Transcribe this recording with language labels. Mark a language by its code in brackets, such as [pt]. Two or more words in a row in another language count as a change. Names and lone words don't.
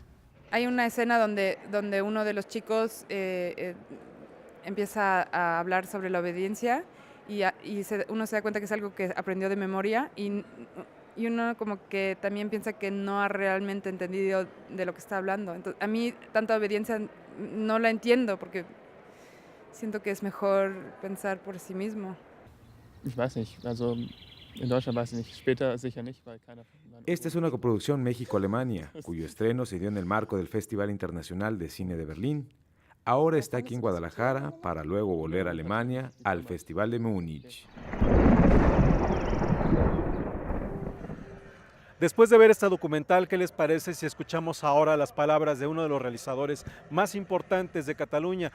[es] Hay una escena donde uno de los chicos empieza a hablar sobre la obediencia y uno se da cuenta que es algo que aprendió de memoria y uno como que también piensa que no ha realmente entendido de lo que está hablando. Entonces, a mí tanta obediencia no la entiendo porque siento que es mejor pensar por sí mismo. [de] Ich weiß nicht, also in Deutschland weiß ich nicht, später sicher nicht, weil keiner. [es] Esta es una coproducción México-Alemania, cuyo estreno se dio en el marco del Festival Internacional de Cine de Berlín. Ahora está aquí en Guadalajara para luego volver a Alemania al Festival de Múnich. Después de ver este documental, ¿qué les parece si escuchamos ahora las palabras de uno de los realizadores más importantes de Cataluña?